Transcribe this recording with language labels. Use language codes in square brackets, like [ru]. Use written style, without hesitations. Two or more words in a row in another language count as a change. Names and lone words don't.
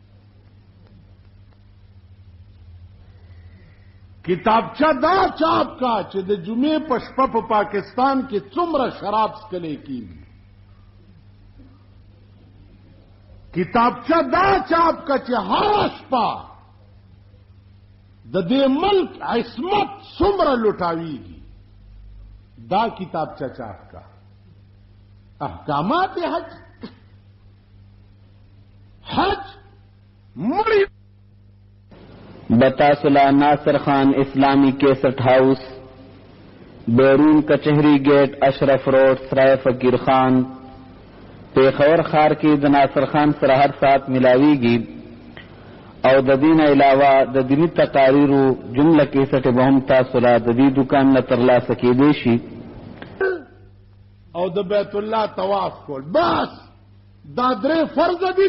[ps] کتابچه دا چاپ کا چې د جمعې په شپه په پاکستان کې څومره شراب څکلې کیږي. کتابچه دا چاپ کا چې هر شپه د دې ملک عصمت څومره لوټاویږي. دا کتابچه چاپ کا. احکامات حج مڑی. بتاسلا ناصر خان اسلامی کیسٹ ہاؤس، بیرون کچہری گیٹ، اشرف روڈ، سرائے فقیر خان، پیښور ښار کې د ناصر خان سره هر ساعت ملاویږي او د دین علاوه د دینی تقاریرو جمله کیسټ به هم تاسو لا د دې دکان نه ترلاسه کېدی شي. او د بیت الله طواف کول بس دا درې فرض دي.